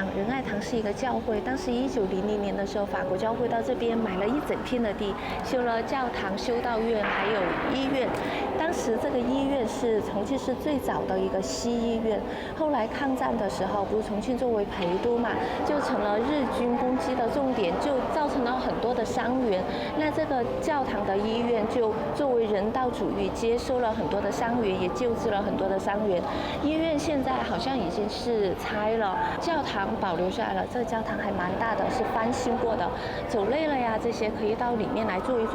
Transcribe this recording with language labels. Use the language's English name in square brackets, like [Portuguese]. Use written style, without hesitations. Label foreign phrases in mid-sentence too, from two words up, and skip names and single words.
[Chinese] 仁愛堂是一個教會，當時1900年的時候，法國教會到這邊買了一整片的地，修了教堂、修道院，還有醫院。當時這個醫院是重慶市最早的一個西醫院，後來抗戰的時候，不是重慶作為陪都嘛，就成了日軍攻擊的重點，就造成了很多的傷員。那這個教堂的醫院就作為人道主義，接收了很多的傷員，也救治了很多的傷員。醫院現在好像已經是拆了，教堂保留下来了。這個教堂還蠻大的，是翻新過的。走累了呀，這些可以到裡面來坐一坐。